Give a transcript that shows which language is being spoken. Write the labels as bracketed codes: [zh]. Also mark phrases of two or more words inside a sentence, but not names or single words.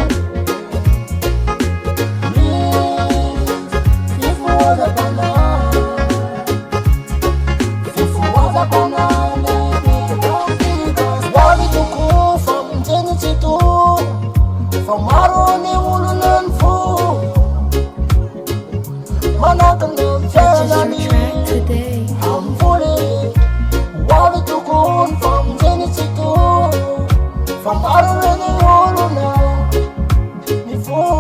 [mg] Misy fifohaza panahy lehibe ambiny gasikary. Hoavy tokoa famonjeny tsy toa, fa maro ny olona ny fo manakana [en] Purchase your [mg] fiainany [en] track today. [mg] amvoly. Hoavy tokoa ny famonjeny tsy toa, fa maro ny olona ny fo.